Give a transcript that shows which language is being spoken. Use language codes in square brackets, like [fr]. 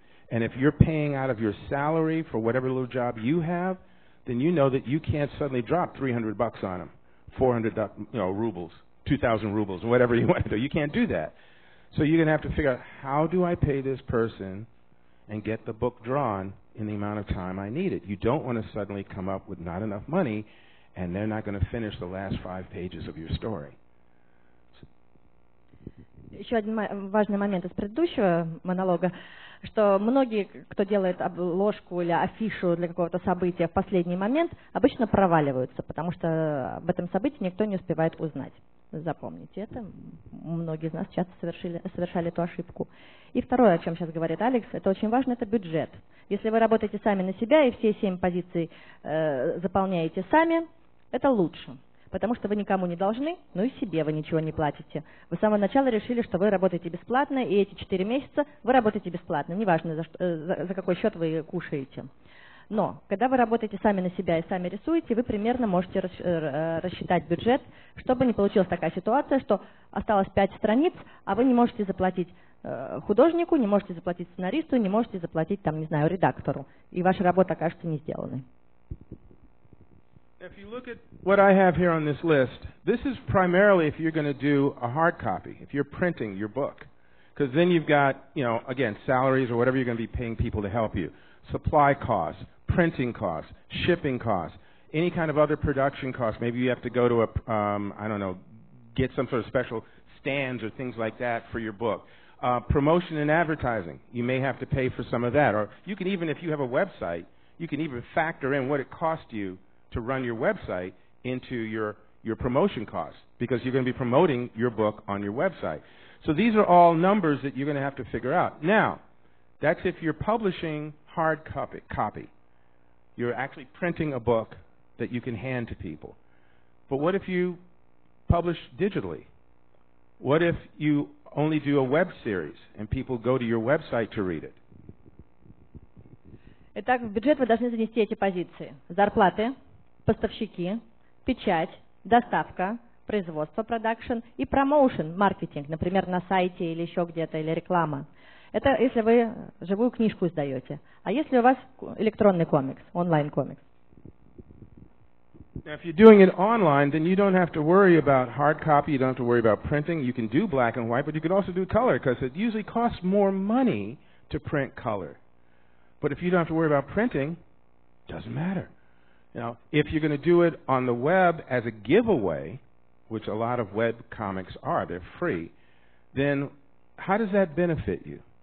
[en] And if you're paying out of your salary for whatever little job you have, then you know that you can't suddenly drop 300 bucks on them, 400 rubles, 2,000 rubles, whatever you want to do. You can't do that. So you're going to have to figure out, how do I pay this person and get the book drawn in the amount of time I need it? You don't want to suddenly come up with not enough money and they're not going to finish the last 5 pages of your story. [ru] Еще один важный момент из предыдущего монолога. что многие, кто делает обложку или афишу для какого-то события в последний момент, обычно проваливаются, потому что об этом событии никто не успевает узнать. Запомните это. Многие из нас часто совершали эту ошибку. И второе, о чем сейчас говорит Алекс, это очень важно, это бюджет. Если вы работаете сами на себя и все 7 позиций заполняете сами, это лучше. Потому что вы никому не должны, но и себе вы ничего не платите. Вы с самого начала решили, что вы работаете бесплатно, и эти 4 месяца вы работаете бесплатно. Неважно, за какой счет вы кушаете. Но, когда вы работаете сами на себя и сами рисуете, вы примерно можете рассчитать бюджет, чтобы не получилась такая ситуация, что осталось 5 страниц, а вы не можете заплатить художнику, не можете заплатить сценаристу, не можете заплатить, там, не знаю, редактору. И ваша работа окажется не сделанной. [en] If you look at what I have here on this list, this is primarily if you're going to do a hard copy, if you're printing your book. Because then you've got, again, salaries or whatever you're going to be paying people to help you. Supply costs, printing costs, shipping costs, any kind of other production costs. Maybe you have to go to get some sort of special stands or things like that for your book. Promotion and advertising, you may have to pay for some of that. Or you can even, if you have a website, you can even factor in what it costs you to run your website into your promotion costs, because you're going to be promoting your book on your website. So these are all numbers that you're going to have to figure out. Now, that's if you're publishing hard copy. You're actually printing a book that you can hand to people. But what if you publish digitally? What if you only do a web series and people go to your website to read it? [ru] Итак, в бюджет вы должны занести эти позиции. Зарплаты, поставщики, печать, доставка, производство, продакшн и промоушен, маркетинг, например, на сайте или еще где-то, или реклама. Это если вы живую книжку издаете. А если у вас электронный комикс, онлайн-комикс? [en] Now, if you're doing it online, then you don't have to worry about hard copy, you don't have to worry about printing. You can do black and white, but you can also do color, because it usually costs more money to print color. But if you don't have to worry about printing, it doesn't matter. If you're going to do it on the web as a giveaway, which a lot of web comics are, they're free, then how does that benefit you?